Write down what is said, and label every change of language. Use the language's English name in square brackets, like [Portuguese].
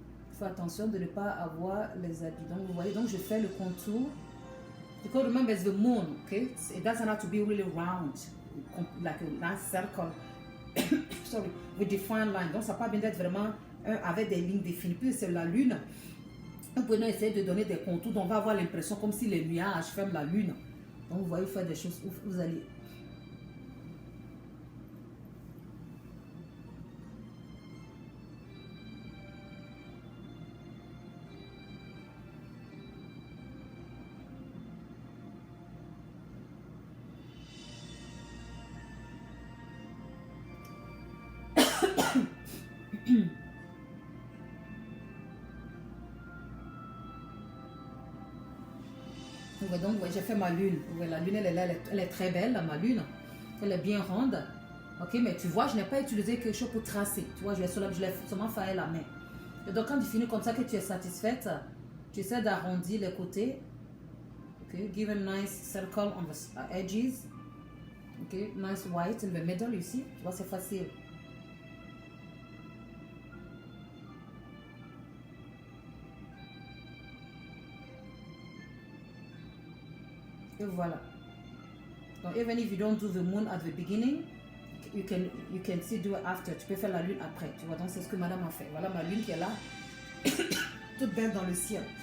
[French] Il faut attention de ne pas avoir les habits. Donc, vous voyez, donc je fais le contour. [English] Because remember, it's the moon, okay? It doesn't have to be really round, like a nice circle. Sorry, with defined line. [French] Donc, ça n'a pas besoin d'être vraiment avec des lignes définies. Puis c'est la lune. Nous pouvons essayer de donner des contours. Donc on va avoir l'impression comme si les nuages ferment la lune. Donc vous voyez, vous faites des choses où vous allez. Donc, j'ai fait ma lune. La lune, elle est très belle, ma lune. Elle est bien ronde. Ok, mais tu vois, je n'ai pas utilisé quelque chose pour tracer. Tu vois, je l'ai seulement fait à la main. Et donc, quand tu finis comme ça, que tu es satisfaite, tu essaies d'arrondir les côtés. [English] Ok, give a nice circle on the edges. Ok, nice white in the middle ici. [French] Tu vois, c'est facile. Et voilà. Donc, [English] even if you don't do the moon at the beginning, you can still do it after. [French] Tu peux faire la lune après. Tu vois, donc c'est ce que madame a fait. Voilà ma lune qui est là, toute belle dans le ciel.